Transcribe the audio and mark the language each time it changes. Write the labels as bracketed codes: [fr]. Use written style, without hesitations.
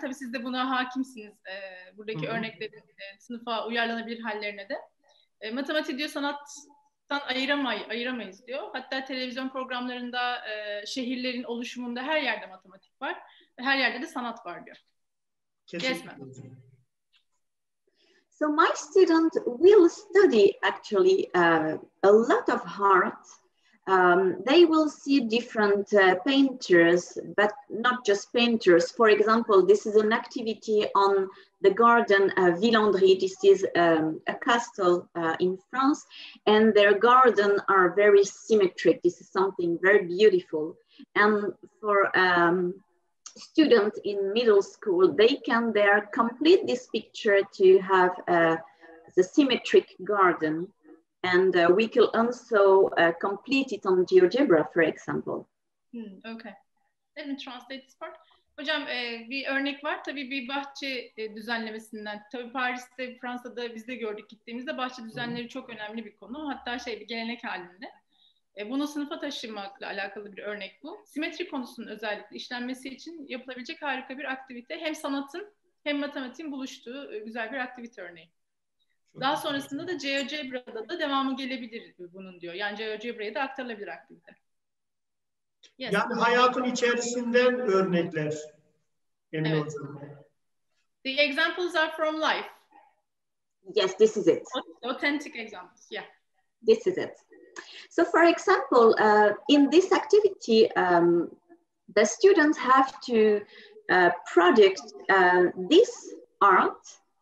[tr] Tabii siz de buna hakimsiniz. Buradaki örneklerin sınıfa uyarlanabilir hallerine de. Matematik diyor sanattan ayıramayız diyor. Hatta televizyon programlarında şehirlerin oluşumunda her yerde matematik var. Ve her yerde de sanat var diyor. Kesinlikle. [en] So my student will study actually a lot of art. They will see different painters, but not just painters. For example, this is an activity on the garden Villandry. This is a castle in France, and their garden are very symmetric. This is something very beautiful. And for students in middle school, they can there complete this picture to have the symmetric garden. And we can also complete it on GeoGebra, for example. Okay. Let me translate this part. [tr] Hocam bir örnek var. Tabii bir bahçe düzenlemesinden. Tabii Paris'te, Fransa'da biz de gördük gittiğimizde bahçe düzenleri çok önemli bir konu. Hatta bir gelenek halinde. Bunu sınıfa taşımakla alakalı bir örnek bu. Simetri konusunun özellikle işlenmesi için yapılabilecek harika bir aktivite. Hem sanatın hem matematiğin buluştuğu güzel bir aktivite örneği. Daha sonrasında da GeoGebra'da da devamı gelebilir bunun diyor. Yani GeoGebra'ya da aktarılabilir aktivite. [en] Yes. [tr] Yani hayatın içerisinden örnekler. Emine evet. Hocam. [en] The examples are from life. Yes, this is it. Authentic examples, yeah. This is it. So for example, in this activity, the students have to produce this art.